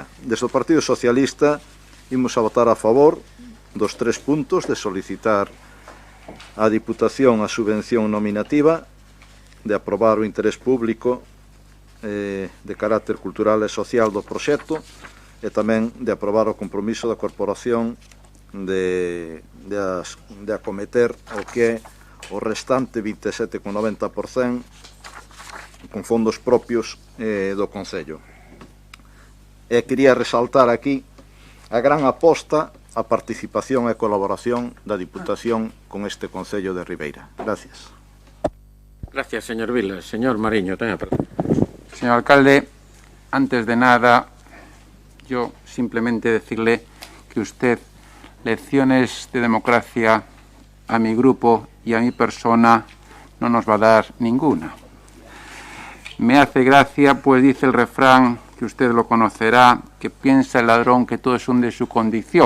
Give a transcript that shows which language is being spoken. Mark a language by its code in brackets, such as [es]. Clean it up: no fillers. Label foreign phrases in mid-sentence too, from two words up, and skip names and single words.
[gl] Desde o Partido Socialista imos a votar a favor dos 3 puntos de solicitar á Diputación a subvención nominativa, de aprobar o interés público de carácter cultural e social do proxecto e tamén de aprobar o compromiso da Corporación de acometer o que é o restante 27,90% con fondos propios do Concello. E quería resaltar aquí a gran aposta a participación e colaboración da Diputación con este Concello de Ribeira. [es] Gracias. [gl] Gracias, señor Vilas. Señor Mariño, ten a palabra. [es] Señor alcalde, antes de nada, yo simplemente decirle que usted lecciones de democracia a mi grupo y a mi persona no nos va a dar ninguna. Me hace gracia, pues dice el refrán, que usted lo conocerá, que piensa el ladrón que todo son de su condición.